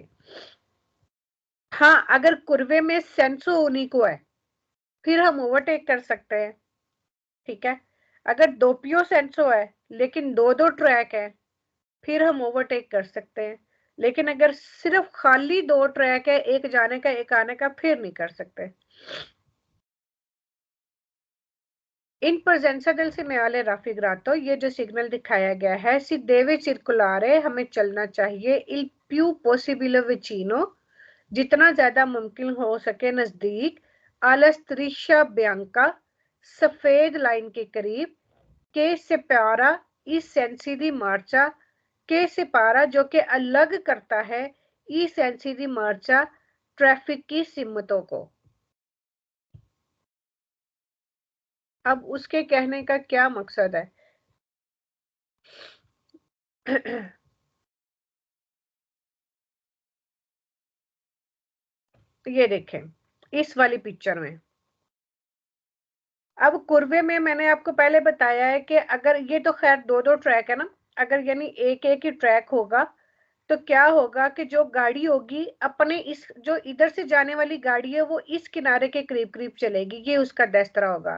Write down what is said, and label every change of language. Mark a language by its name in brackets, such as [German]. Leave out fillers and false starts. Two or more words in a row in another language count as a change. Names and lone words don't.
[Hindi] हाँ, अगर कुर्वे में [Italian] senso unico [Hindi] है फिर हम ओवरटेक कर सकते हैं, ठीक है। अगर दोपियो सेंसो है लेकिन दो दो ट्रैक है फिर हम ओवरटेक कर सकते हैं, लेकिन अगर सिर्फ खाली दो ट्रैक है, एक जाने का एक आने का, फिर नहीं कर सकते। [Italian] इन presenza del segnale raffigurato, [Hindi] ये जो सिग्नल दिखाया गया है, [Italian] si deve circolare [Hindi] हमें चलना चाहिए, [Italian] il più possibile vicino [Hindi] जितना ज्यादा मुमकिन हो सके नजदीक, [Italian] alla striscia bianca [Hindi] सफेद लाइन के करीब, [Italian] che separa i sensi di marcia, che separa [Hindi] जो कि अलग करता है [Italian] i sensi di marcia [Hindi] ट्रैफिक की सिमतों को। अब उसके कहने का क्या मकसद है? तो ये देखें इस वाली पिक्चर में, अब कुर्वे में मैंने आपको पहले बताया है कि अगर ये तो खैर दो दो ट्रैक है ना, अगर यानी एक एक ही ट्रैक होगा तो क्या होगा कि जो गाड़ी होगी अपने इस जो इधर से जाने वाली गाड़ी है वो इस किनारे के करीब करीब चलेगी, ये उसका दस्तरा होगा।